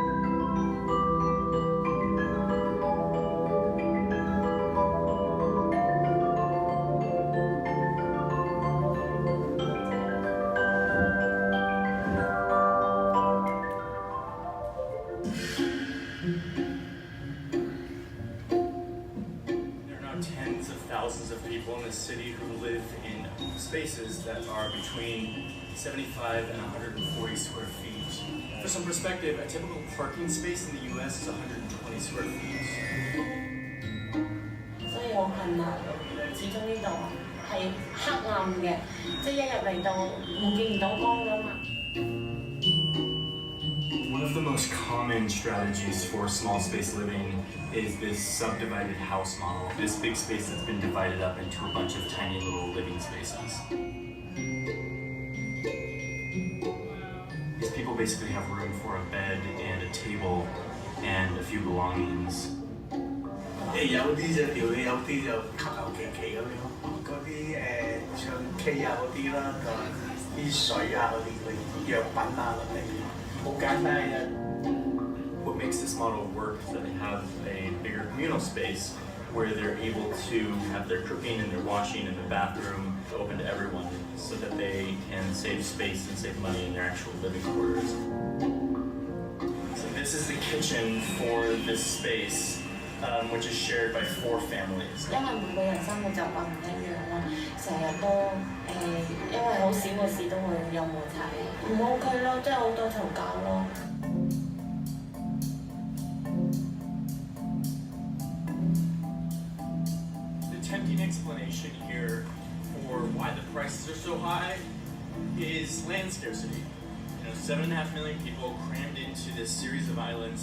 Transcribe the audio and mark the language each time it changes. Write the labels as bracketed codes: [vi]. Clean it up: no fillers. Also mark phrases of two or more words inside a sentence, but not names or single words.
[en] There are now tens of thousands of people in this city who live in spaces that are between 75 and 140 square feet. For some perspective, a typical parking space in the US is 120 square feet. [yue] 所以我困難，始終呢度係黑暗嘅，即係一入嚟到唔見唔到光噶嘛。 [en] One of the most common strategies for small space living is this subdivided house model. This big space that's been divided up into a bunch of tiny little living spaces. These people basically have room for a bed and a table and a few belongings. [yue] 有啲就調理，有啲就求求其其咁樣。嗰啲唱 K 啊嗰啲啦，同埋啲水啊嗰啲藥品啊嗰啲，好簡單嘅。 [en] What makes this model work is that they have a bigger communal space where they're able to have their cooking and their washing in the bathroom open to everyone so that they can save space and save money in their actual living quarters. So this is the kitchen for this space, which is shared by 4 families. [yue] 因為每個人生活習慣唔一樣啦，成日都因為好少嘅事都會有摩擦，唔 OK 咯，即係好多嘈交咯。 [en] The tempting explanation here for why the prices are so high is land scarcity. 7.5 million people crammed into this series of islands.